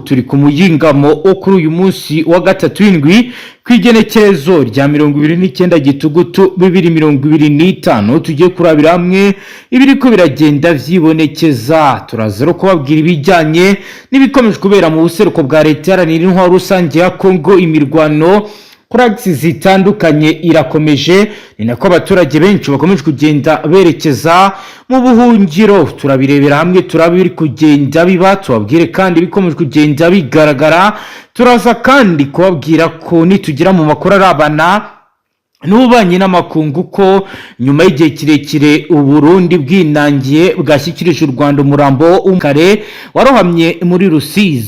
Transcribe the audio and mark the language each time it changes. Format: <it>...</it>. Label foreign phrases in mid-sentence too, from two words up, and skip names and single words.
<rn>Turi ku muyingamo kuri uyu munsi wa gatatu w'indwi kwigenekerezo rya 29 Gitugutu 2025 tugiye kurabira hamwe ibiriko biragenda vyibonekeza. Turazero kubabwira ibijyanye n'ibikomeje kubera mu buseruko bwa leta yaranira intwaro rusange ya Kongo. Imirwano kuragisi zitandukanye irakomeje, ni nako abaturage benshi bakomeje kugenda berekeza mu buhungiro. Turabirebera hamwe turabiri kugenda biba, tubabwire kandi bikomeje kugenda bigaragara. Turaza kandi kubabwira ko nitugira mu makuru arabana n'ubanye n'amakungu ko nyuma y'igihe kirekire Uburundi bwinangiye bwashyikirije u Rwanda umurambo w'umukare warohamye muri Rusizi.</rn>